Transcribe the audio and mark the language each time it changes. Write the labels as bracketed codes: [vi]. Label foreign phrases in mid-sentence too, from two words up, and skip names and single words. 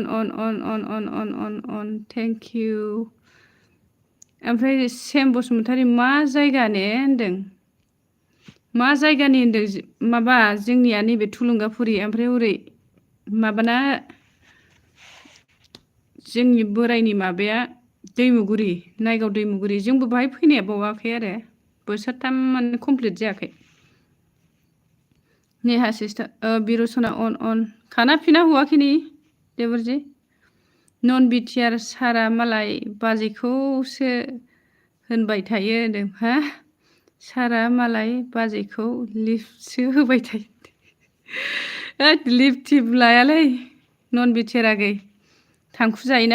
[en] thank you [brx] ओमफ्राय सेम बसुमतारी मा जायगा ने होनदों मा जायगानि होनदों माबा जोंनिया नैबे थुलुंगाफुरि ओमफ्राय हरै माबाना जोंनि बोरायनि माबाया दैमुगुरि नायगाव दैमुगुरि जोंबो बाहाय फैनाया बावाखै आरो बोसोरथामानो कमप्लिट जायाखै नेहा सिस्टर बिरु सना अन [hi] खाना पीना हुआ कि नहीं देवर जी [brx] नन बिटिआर सारा मालाय बाजैखौसो होनबाय थायो होनदों हा सारा मालाय बाजैखौ लिफ्टसो होबाय थायो [en] lift tip [brx] लायालै नन बिटिआर आगै थांखु जायोना